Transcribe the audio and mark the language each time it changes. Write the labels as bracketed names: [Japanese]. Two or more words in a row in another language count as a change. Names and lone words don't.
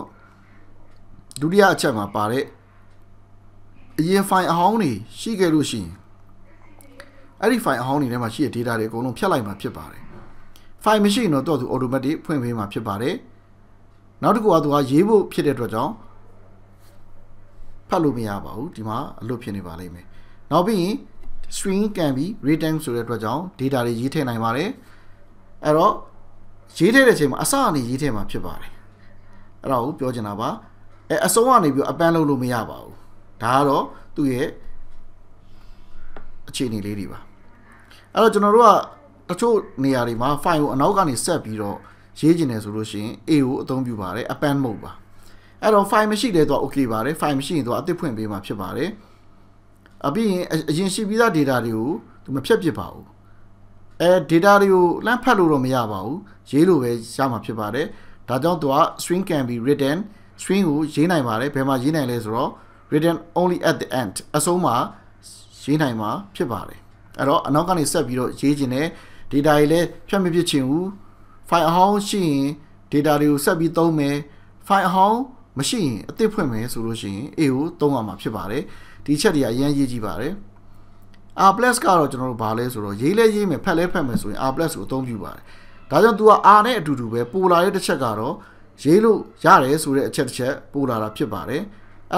[Burmese] ဒုတိယအချက်မှာပါတဲ့အရင် file အဟောင်းတွေရှိခဲ့လို့ရှိရင်အဲ့ဒီ file အဟောင်းတွေထဲမှာရှိတဲ့ data တွေအကုန်လုံးဖြတ်လိုက်မှာဖြစ်ပါတယ် file မရှိရင်တော့သူ automatic ဖွင့်ပေးမှာဖြစ်ပါတယ်နောက်တစ်ခုကသူကရေးဖို့ဖြစ်တဲ့အတွက်ကြောင့်ဖတ်လို့မရပါဘူးဒီမှာအလွတ်ဖြစ်နေပါလိမ့်မယ်နောက်ပြီးရင် [English] string can be written [Burmese] ဆိုတဲ့အတွက်ကြောင့် data တွေရေးထည့်နိုင်ပါတယ်အဲ့တော့ရေးထည့်တဲ့အချိန်မှာအစအနေရေးထည့်မှာဖြစ်ပါတယ်အဲ့ဒါကိုပြောချင်တာပါအဆုံးကနေပြီးအပန်းလုပ်လို့မရပါဘူးဒါကတော့သူ့ရဲ့အခြေအနေလေးတွေပါအဲ့တော့ကျွန်တော်တို့က တချို့နေရာတွေမှာ file ကိုအနောက်ကနေဆက်ပြီးတော့ရေးကျင်တယ်ဆိုလို့ရှိရင် A ကိုအသုံးပြုပါတယ် [English] append mode [Burmese] ပါအဲ့တော့ file မရှိတဲ့တော့ okay ပါတယ် file မရှိရင်တော့အသစ်ဖွင့်ပေးမှာဖြစ်ပါတယ်အပြီးရင်အရင်ရှိပြီးသား data တွေကိုသူမဖြတ်ပစ်ပါဘူးdata တွေကိုလမ်းဖတ်လို့တော့မရပါဘူးရေးလို့ပဲရမှာဖြစ်ပါတယ်ဒါကြောင့်သူက [English] string can be written [Burmese] string ကိုရေးနိုင်ပါတယ်ဘယ်မှာရေးနိုင်လဲဆိုတော့ [English] written only at the end [Burmese] အဆုံးမှာရေးနိုင်မှာဖြစ်ပါတယ်အဲ့တော့အနောက်ကနေဆက်ပြီးတော့ရေးခြင်းနဲ့ data တွေလည်းဖြတ်မပစ်ချင်ဘူး file အဟောင်းရှိရင် data တွေကိုဆက်ပြီးသုံးမယ် file အဟောင်းမရှိရင်အသစ်ဖွင့်မယ်ဆိုလို့ရှိရင် A ကိုသုံးရမှာဖြစ်ပါတယ်ဒီချက်တွေကအရင်ရေးကြည့်ပါတယ် R+ ကတော့ကျွန်တော်တို့ဘာလဲဆိုတော့ရေးလဲရေးမယ်ဖတ်လဲဖတ်မယ်ဆိုရင် R+ ကိုအသုံးပြုပါတယ်ဒါကြောင့် तू က R နဲ့အတူတူပဲပိုလာတဲ့တစ်ချက်ကတော့ရေးလို့ရတယ်ဆိုတဲ့အချက်တစ်ချက်ပိုလာတာဖြစ်ပါတယ်အဲ့